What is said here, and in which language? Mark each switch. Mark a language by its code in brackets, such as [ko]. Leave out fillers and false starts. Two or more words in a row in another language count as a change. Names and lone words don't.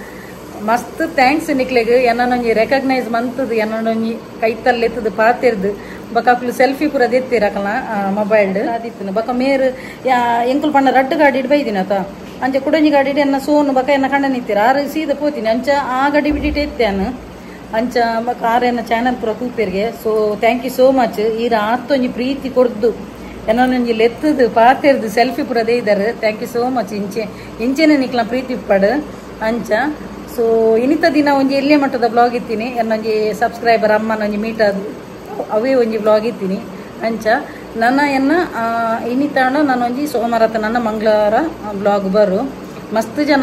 [tcy] ಮಸ್ತ್ ಥ್ಯಾಂಕ್ಸ್ ನಿಕ್ಲೆಗ್ ಎನ್ನೊಂಜಿ ರೆಕಗ್ನೈಸ್ ಮಂತದ್ದು ಎನ್ನೊಂಜಿ ಕೈತಲ್ಲೆತ್ತದು ಪಾತಿರ್ದು ಬಕಾಕ್ಲು ಸೆಲ್ಫಿ ಪೂರ ದೆತ್ತಿರಕಲ ಮೊಬೈಲ್ ಅದಿತ್ತು ಬಕ ಮೇರ್ ಎಂಕುಲು ಪಂಡ 2 ಗಾಡಿ ಬೈದಿನತ ಅಂಚೆ ಕುಡಂಜಿ ಗಾಡಿ ಎನ್ನ ಸೋನು ಬಕ ಎನ್ನ ಕಂಡ ನಿತ್ತೀರ ಆರು ಸೀದಾ ಪೋತೀನಿ ಅಂಚ ಆ ಗಾಡಿ ಬಿಟ್ಟಿಟ್ಟು ಎತ್ತಾನು ಅಂಚ ಬಕ ಆರೆನ್ನ ಚಾನಲ್ ಪೂರ ಕೂಪೇರ್ಗೆ [en] so thank you so much [tcy] ಈರ ಆತ್ತೊಂಜಿ ಪ್ರೀತಿ ಕೊಡ್ದು ಎನ್ನೊಂಜಿ ಲೆತ್ತದು ಪಾತಿರ್ದು ಸೆಲ್ಫಿ ಪೂರ ದೇಯ್ದಾರೆ [en] thank you so much [tcy] ಇಂಚೆನೆ ನಿಕ್ಲ ಪ್ರೀತಿ ಪಡ್ ಅಂಚ ಸೊ ಇನಿತ ದಿನ ಒಂಜಿ ಎಲ್ಲಿಯ ಮಟ್ಟದ ಬ್ಲಾಗ್ ಇತ್ತೀನಿ ಎನ್ನೊಂಜಿ ಸಬ್ಸ್ಕ್ರೈಬರ್ ಅಮ್ಮನೊಂಜಿ ಮೀಟ್ ಆದ್ ಅವೇ ಒಂಜಿ ಬ್ಲಾಗ್ ಇತ್ತೀನಿ ಅಂಚ ನನ್ನ ಎನ್ನ ಇನಿತಾಂಡ ನಾನೊಂಜಿ ಸೋಮವಾರ ನನ್ನ ಮಂಗಳವಾರ ಬ್ಲಾಗ್ ಬರು ಮಸ್ತ್ ಜನ